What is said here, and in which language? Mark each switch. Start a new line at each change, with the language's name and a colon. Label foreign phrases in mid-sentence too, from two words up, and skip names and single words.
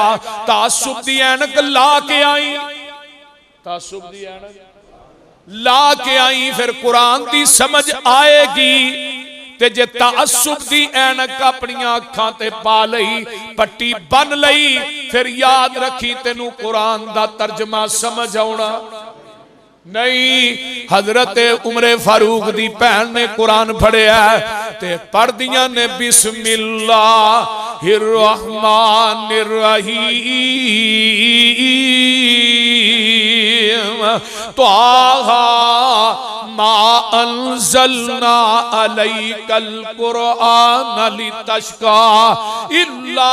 Punjabi: تعصب دی عینک لا کے آئی تعصب دی عینک لا کے آئی فیر قرآن دی سمجھ آئے گی تے جے تعصب دی عینک اپنی اکھاں تے پا لئی پٹی بن لئی فیر یاد رکھی تینوں قرآن دا ترجمہ سمجھ آؤنا نہیں. حضرت عمر فاروق دی بھین نے قرآن پڑھیا تے پڑھ دیاں نے
Arabic: بسم الله الرحمن الرحيم طه ما أنزلنا عليك القرآن لتشقى إلا